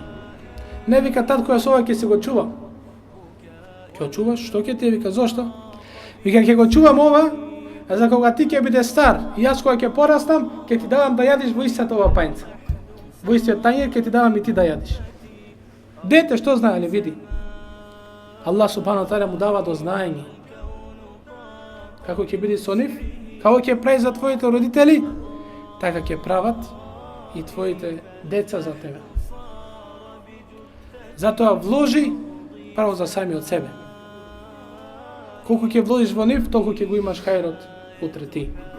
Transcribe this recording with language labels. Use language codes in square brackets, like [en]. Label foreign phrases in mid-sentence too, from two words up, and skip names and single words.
[mk] Не, вика, татко, јас ова ќе се го чувам. Ќе го чуваш? Што ќе ти, вика, зошто? Вика, ќе го чувам ова, а за кога ти ќе биде стар и јас кога ќе пораснам, ќе ти давам да јадиш во истата ова пајнца. Во истиот тајнир ќе ти давам и ти да јадиш. Дете што знае ли, види? [ar] الله سبحانه وتعالى [mk] му дава до знаење. Како ќе биде со нив, како ќе прави за твоите родители, така ќе прават и твоите деца за тебе. Затоа вложи право за самиот себе. Колку ќе вложиш во нив, толку ќе го имаш хајрот утре ти.